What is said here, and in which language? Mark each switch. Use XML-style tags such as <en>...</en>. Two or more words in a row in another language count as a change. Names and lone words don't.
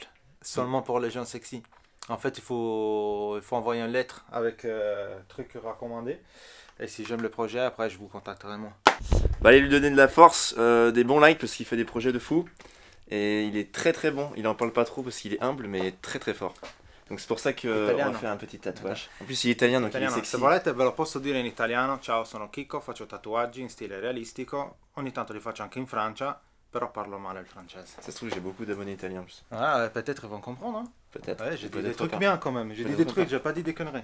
<fr>Seulement pour les gens sexy. En fait, il faut envoyer une lettre avec truc recommandé. Et si j'aime le projet, après, je vous contacterai moi. Bah, allez lui donner de la force, des bons likes parce qu'il fait des projets de fou. Et il est très très bon. Il en parle pas trop parce qu'il est humble, mais il est très très fort. Donc c'est pour ça qu'on va faire un petit tatouage. En plus, il est italien, donc il est sexy.</fr> <it>Se volete ve lo posso dire in italiano. Ciao, sono Kiko, faccio tatuaggi in stile realistico. Ogni tanto li faccio anche in Francia, però parlo male il francese.</it> <fr>Ça se trouve, j'ai beaucoup d'abonnés italiens en plus. Ah, peut-être ils vont comprendre. Hein. Peut-être. Ouais, j'ai dit des Peut-être trucs pas. bien quand même. J'ai dit des trucs, j'ai pas dit des conneries.</fr>